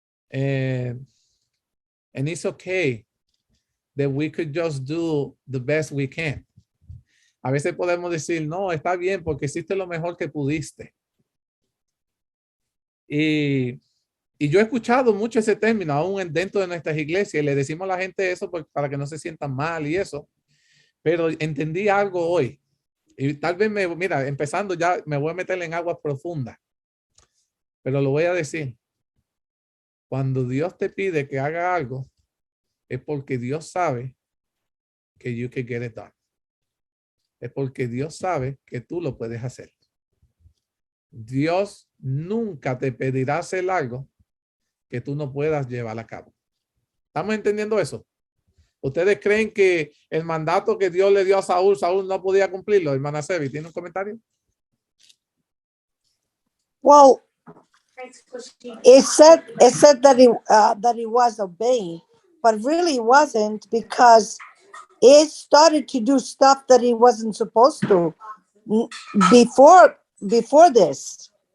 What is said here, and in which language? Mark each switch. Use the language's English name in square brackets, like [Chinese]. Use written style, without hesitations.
[English] And it's okay that we could just do the best we can. [Spanish] A veces podemos decir, no, está bien porque hiciste lo mejor que pudiste. Y yo he escuchado mucho ese término, aún dentro de nuestras iglesias, y le decimos a la gente eso para que no se sientan mal y eso. Pero entendí algo hoy. Y tal vez mira, empezando ya me voy a meter en aguas profundas. Pero lo voy a decir. Cuando Dios te pide que haga algo, es porque Dios sabe que [English] you can get it done. [Spanish] Es porque Dios sabe que tú lo puedes hacer. Dios nunca te pedirá hacer algo que tú no puedas llevar a cabo. ¿Estamos entendiendo eso? ¿Ustedes creen que el mandato que Dios le dio a Saúl, Saúl no podía cumplirlo? Hermana Sebi, ¿tiene un comentario? [English] Well, it said that he was obeying, but really he wasn't, because he started to do stuff that he wasn't supposed to before this.